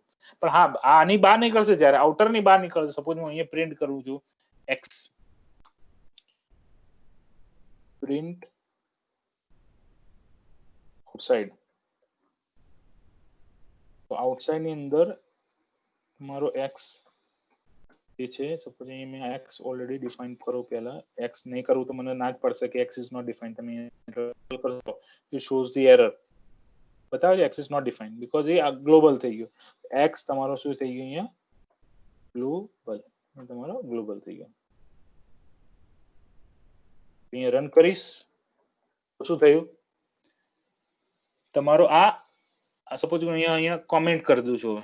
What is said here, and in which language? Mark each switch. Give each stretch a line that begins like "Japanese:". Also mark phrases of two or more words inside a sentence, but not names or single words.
Gujarati: પણ હા, આની બહાર નીકળશે, જ્યારે આઉટર ની બહાર નીકળશે, સપોઝ હું અહીંયા પ્રિન્ટ કરું છું x
English: print outside,
Gujarati: તો આઉટસાઇડ ની અંદર તમારો x જે છે, સપોઝ અહીં મેં x
English: already define
Gujarati: કરો, પહેલા x નહીં કરું તો મને ના જ પડશે કે
English: x is not defined.
Gujarati: તમે કરશો
English: it shows the error,
Gujarati: બતાવે છે
English: x is not defined because
Gujarati: એ ગ્લોબલ થઈ ગયો. x તમારો શું થઈ ગયો અહીંયા, ગ્લોબલ, તમારો ગ્લોબલ થઈ ગયો. અહીંયા રન કરીશ તો શું થયું, તમારો આ સપોઝ હું અહીંયા કોમેન્ટ કરી દઉં છું.